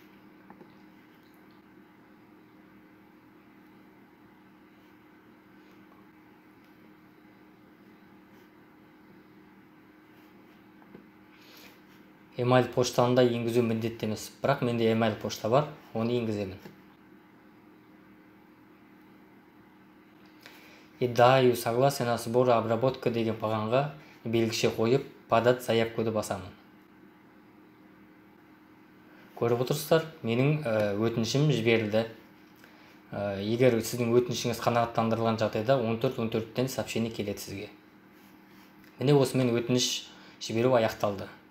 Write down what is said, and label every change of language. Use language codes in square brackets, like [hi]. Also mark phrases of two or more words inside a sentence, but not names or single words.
[kk] Email поштаны да енгізу міндетті емес, бірақ менде email пошта бар, оны енгіземін. [ru] Даю согласен на сбор обработка [kk] деген бағанға белгіше қойып, [ru] подать заявкуды [kk] басамын. Көріп отырсыздар, менің өтінішім жіберілді. Егер сіздің өтінішіңіз қанағаттандырылған жағдайда 14-14-тен сообщение келеді сізге. Міне осымен өтініш жіберу аяқталды.